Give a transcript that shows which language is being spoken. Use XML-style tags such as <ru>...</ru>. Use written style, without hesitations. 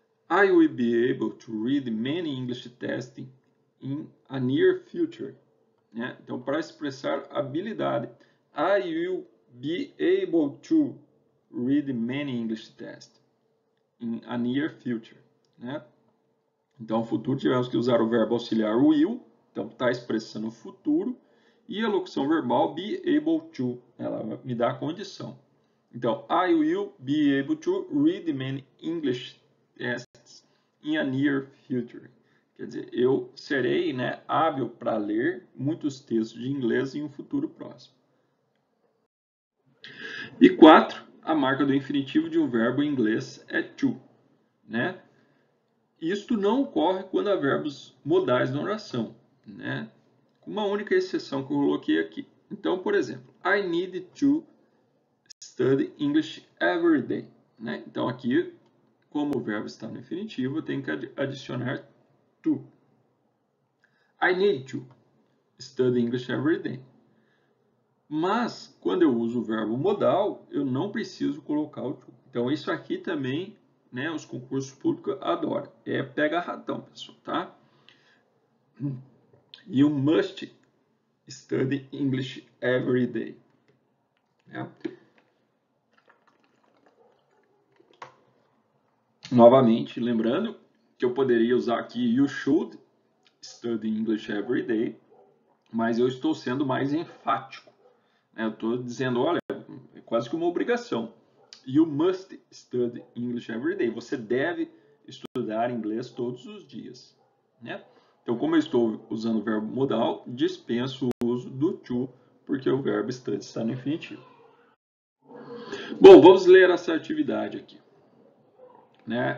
<en>I will be able to read many English tests in a near future.</en> <pt>Né? Então, para expressar habilidade,</pt> <en>I will be able to read many English tests in a near future.</en> <pt>Né? Então, no futuro tivemos que usar o verbo auxiliar will, então está expressando o futuro, e a locução verbal be able to, ela me dá a condição. Então,</pt> <en>I will be able to read many English tests in a near future.</en> <pt>Quer dizer, eu serei, né, hábil para ler muitos textos de inglês em um futuro próximo. E 4, a marca do infinitivo de um verbo em inglês é to, né? Isto não ocorre quando há verbos modais na oração, né? Com uma única exceção que eu coloquei aqui. Então, por exemplo,</pt> <en>I need to study English every day,</en> <pt>né? Então, aqui, como o verbo está no infinitivo, eu tenho que adicionar to.</pt> <en>I need to study English every day.</en> <pt>Mas, quando eu uso o verbo modal, eu não preciso colocar o to. Então, isso aqui também, né, os concursos públicos adoram. É pega ratão, pessoal, tá?</pt> <en>You must study English every day.</en> <pt>É. Novamente, lembrando que eu poderia usar aqui</pt> <en>you should study English every day,</en> <pt>mas eu estou sendo mais enfático. Eu estou dizendo, olha, é quase que uma obrigação.</pt> <en>You must study English every day.</en> <pt>Você deve estudar inglês todos os dias, né? Então, como eu estou usando o verbo modal, dispenso o uso do to, porque o verbo study está no infinitivo. Bom, vamos ler essa atividade aqui. Né?</pt>